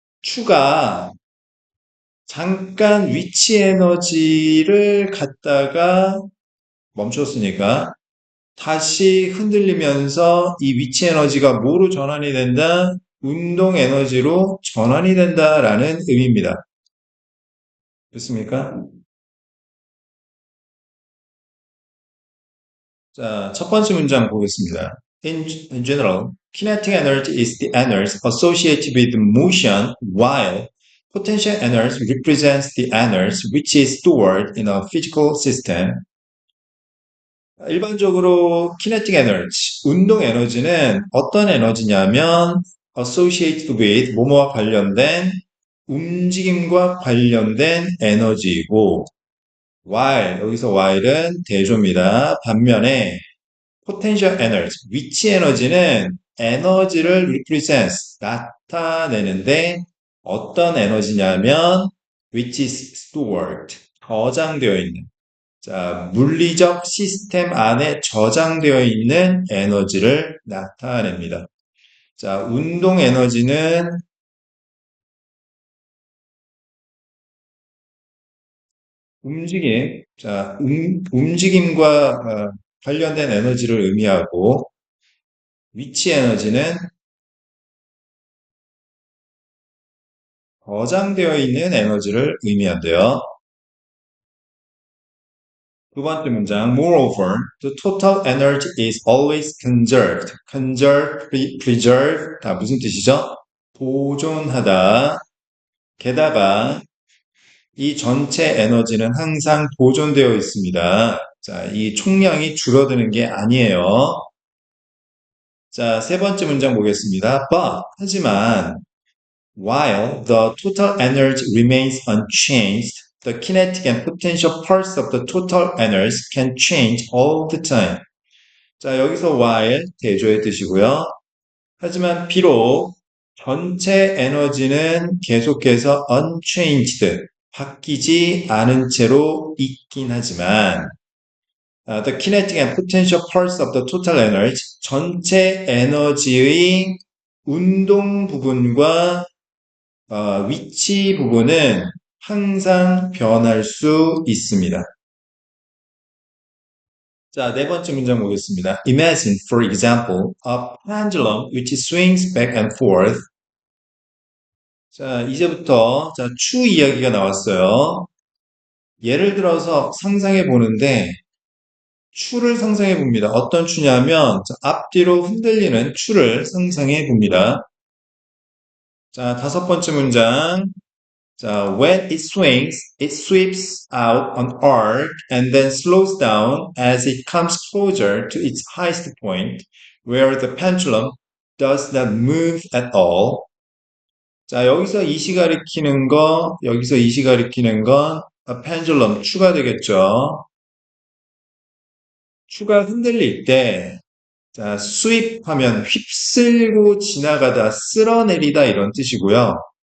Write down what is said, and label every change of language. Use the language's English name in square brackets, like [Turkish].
[Korean] 추가 잠깐 위치 에너지를 갖다가 멈췄으니까 다시 흔들리면서 이 위치 에너지가 뭐로 전환이 된다? 운동 에너지로 전환이 된다라는 의미입니다. 됐습니까? 자, 첫 번째 문장 보겠습니다. [English] In general, kinetic energy is the energy associated with motion, while potential energy represents the energy which is stored in a physical system. [Korean] 일반적으로 kinetic energy, 운동 에너지는 어떤 에너지냐면 [English] associated with, [Korean] 뭐뭐와 관련된, 움직임과 관련된 에너지이고 while, 여기서 while은 대조입니다. 반면에 potential energy, 위치 에너지는 에너지를 represents, 나타내는데 어떤 에너지냐면 [English] which is stored, [Korean] 저장되어 있는 자, 물리적 시스템 안에 저장되어 있는 에너지를 나타냅니다. 자, 운동 에너지는 움직임, 자, 움직임과 관련된 에너지를 의미하고 위치 에너지는 저장되어 있는 에너지를 의미한대요. 두 번째 문장, [English] moreover, the total energy is always conserved. [Korean] conserve, preserve, 다 무슨 뜻이죠? 보존하다. 게다가 이 전체 에너지는 항상 보존되어 있습니다. 자, 이 총량이 줄어드는 게 아니에요. 자, 세 번째 문장 보겠습니다. [English] But, [Korean] 하지만, [English] while the total energy remains unchanged, the kinetic and potential parts of the total energy can change all the time. [Korean] 자, 여기서 while 대조의 뜻이고요. 하지만 비록 전체 에너지는 계속해서 unchanged, 바뀌지 않은 채로 있긴 하지만 [English] the kinetic and potential parts of the total energy, [Korean] 전체 에너지의 운동 부분과 위치 부분은 항상 변할 수 있습니다. 자, 네 번째 문장 보겠습니다. [English] Imagine, for example, a pendulum which swings back and forth. [Korean] 자, 이제부터 자, 추 이야기가 나왔어요. 예를 들어서 상상해 보는데 추를 상상해 봅니다. 어떤 추냐면 자, 앞뒤로 흔들리는 추를 상상해 봅니다. 자, 다섯 번째 문장. [English] 자, when it swings, it sweeps out an arc and then slows down as it comes closer to its highest point, where the pendulum does not move at all. [Korean] 자, 여기서 이시 가리키는 거, 여기서 이시 가리키는 건 펜줄럼 추가 되겠죠. 추가 흔들릴 때, 자, 스윕하면 휩쓸고 지나가다, 쓸어내리다 이런 뜻이고요.